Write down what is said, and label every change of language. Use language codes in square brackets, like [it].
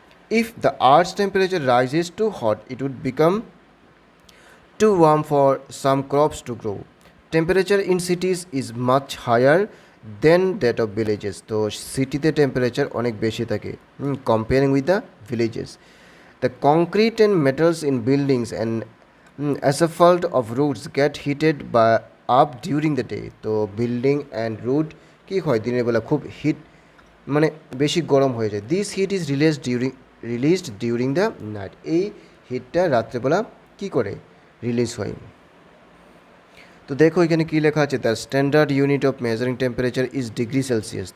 [en] If the earth's temperature rises too hot it would become too warm for some crops to grow. Temperature in cities is much higher than that of villages. [bn] তো সিটিতে temperature অনেক বেশি থাকে comparing with the villages. [en] The concrete and metals in buildings and asphalt of roads get heated by up during the day। [bn] তো building and road কী হয় দিনের বেলা খুব hit মানে বেশি গরম হয়ে যায়। [en] This heat is released during the night. [bn] এই হিটটা রাত্রেবেলা কী করে রিলিজ হয়। তো দেখো এখানে কী লেখা আছে, [en] The standard unit of measuring temperature is degree Celsius.